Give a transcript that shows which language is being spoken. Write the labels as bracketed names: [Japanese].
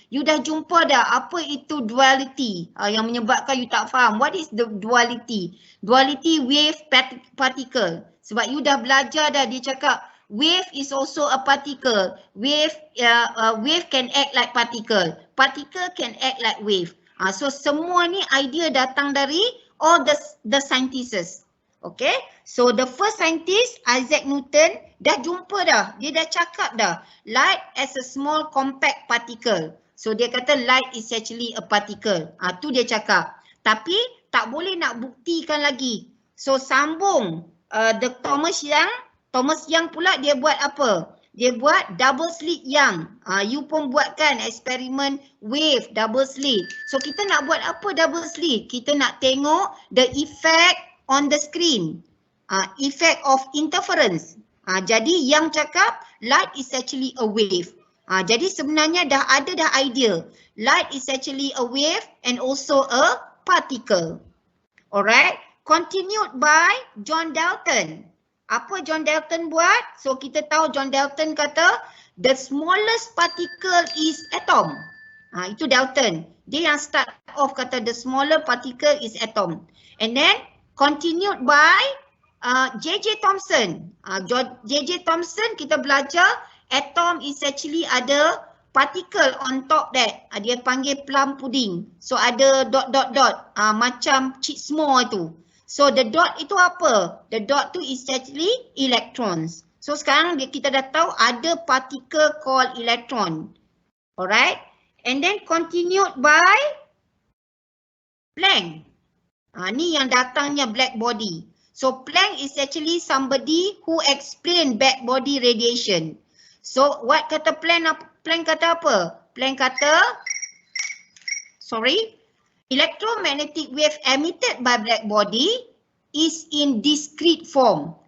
[Malay] You dah jumpa dah apa itu duality yang menyebabkan you tak faham. [English] What is the duality? Duality wave particle. [Malay] Sebab you dah belajar dah, dia cakap [English] wave is also a particle. Wave can act like particle. Particle can act like wave. [Malay] So semua ni idea datang dari [English] all the scientists. Okay, so the first scientist Isaac Newton [Malay] dah jumpa dah, dia dah cakap dah [English] light as a small compact particle. So [Malay] dia kata [English] light is actually a particle. [Malay] Tu dia cakap. Tapi tak boleh nak buktikan lagi. So sambung the Thomas Young pula dia buat apa? Dia buat double slit Young. You pun buatkan eksperimen wave double slit. So kita nak buat apa double slit? Kita nak tengok [English] the effect on the screen. Effect of interference. [Malay] Jadi yang cakap [English] light is actually a wave. [Malay] Jadi sebenarnya dah ada idea. [English] Light is actually a wave and also a particle. Alright. Continued by John Dalton. [Malay] Apa John Dalton buat? So kita tahu John Dalton kata [English] the smallest particle is atom. [Malay] Itu Dalton. Dia yang [English] start off kata the smaller particle is atom. And then continued by J.J. Thomson. J.J. Thomson [Malay] kita belajar [English] atom is actually ada particle on top that. [Malay] Dia panggil plum pudding. So ada dot. Macam [English] cheat small [Malay] itu. [English] So the dot [Malay] itu apa? [English] The dot tu is actually electrons. So [Malay] sekarang kita dah tahu ada [English] particle called electron. Alright. And then continued by Planck. [Malay] Ni yang datangnya black body. [English] So Planck is actually somebody who explain black body radiation. So what kata Planck? Planck [Malay] kata apa? [English] Planck kata, electromagnetic wave emitted by black body is in discrete form.